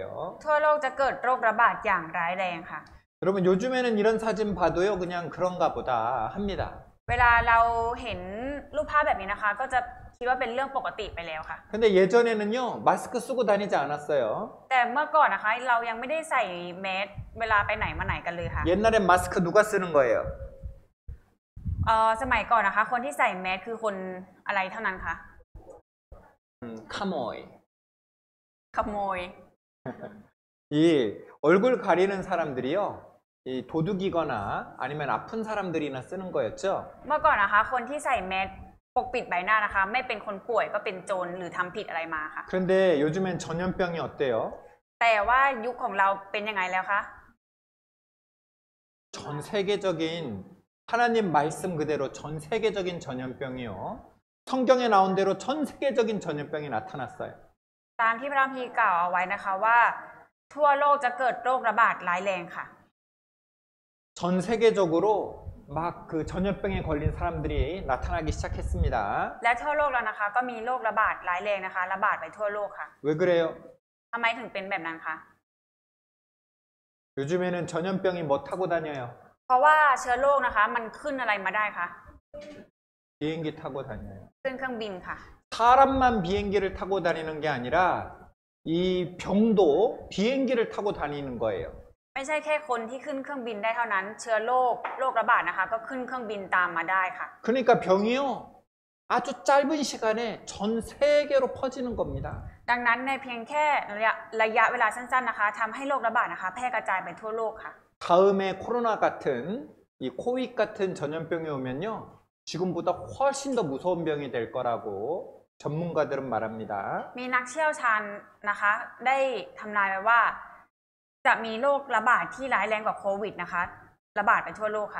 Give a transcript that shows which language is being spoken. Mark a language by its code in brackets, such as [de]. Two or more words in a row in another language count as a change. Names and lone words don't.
[th] ทั่วโลกจะเกิดโรคระบาดอย่างร้ายแรงค่ะ [ko] 여러분 요즘에는 이런 사진 봐도요 그냥 그런가 보다 합니다. [th] เวลาเราเห็นรูปภาพแบบนี้นะคะ ก็จะคิดว่าเป็นเรื่องปกติไปแล้วค่ะ [ko] 근데 예전에는요 마스크 쓰고 다니지 않았어요. [th] แต่เมื่อก่อนนะคะเรายังไม่ได้ใส่แมสเวลาไปไหนมาไหนกันเลยค่ะ [ko] 옛날엔 마스크 누가 쓰는 거예요? [th] สมัยก่อนนะคะ คนที่ใส่แมสคือคนอะไรเท่านั้นคะ 카모이. ขโมย [ko] 이 얼굴 가리는 사람들이요 이 도둑이거나 아니면 아픈 사람들이나 쓰는 거였죠. [th] เมื่อก่อนนะคะ คนที่ใส่แมสปกปิดใบหน้านะคะ ไม่เป็นคนป่วยก็เป็นโจรหรือทำผิดอะไรมาค่ะ [ko] 그런데 요즘엔 전염병이 어때요? [th] แต่ว่ายุคของเราเป็นยังไงแล้วคะ [ko] 전 세계적인 하나님 말씀 그대로 전 세계적인 전염병이요. 성경에 나온 대로 전 세계적인 전염병이 나타났어요. [th] ตามที่พระคัมภีร์กล่าวเอาไว้นะคะว่า ทั่วโลกจะเกิดโรคระบาดร้ายแรงค่ะ [ko] 전 세계적으로 막 그 전염병에 걸린 사람들이 나타나기 시작했습니다. [th] และทั่วโลกแล้วนะคะ ก็มีโรคระบาดร้ายแรงนะคะ ระบาดไปทั่วโลกค่ะ [ko] 왜 그래요? [th] ทำไมถึงเป็นแบบนั้นคะ [ko] 요즘에는 전염병이 뭐 타고 다녀요? [th] เพราะว่าเชื้อโรคนะคะ มันขึ้นอะไรมาได้คะ [ko] 비행기 타고 다녀요. [th] ขึ้นเครื่องบินค่ะ [ko] 사람만 비행기를 타고 다니는 게 아니라 이 병도 비행기를 타고 다니는 거예요. [th] ไม่ใช่แค่คนที่ขึ้นเครื่องบินได้เท่านั้น เชื้อโรคระบาดนะคะ ก็ขึ้นเครื่องบินตามมาได้ค่ะ [ko] 그러니까 병이요 아주 짧은 시간에 전 세계로 퍼지는 겁니다. [th] ดังนั้นในเพียงแค่ระยะเวลาสั้นๆนะคะทำให้โรคระบาดนะคะแพร่กระจายไปทั่วโลกค่ะ [ko] 다음에 코로나 같은 이 코빅 같은 전염병이 오면요 지금보다 훨씬 더 무서운 병이 될 거라고 전문가들은 말합니다. [th] มีนักเชี่ยวชาญนะคะได้ทำนายไว้ว่าจะมีโรคระบาดที่ร้ายแรงกว่าโควิดนะคะระบาดไปทั่วโลกค่ะ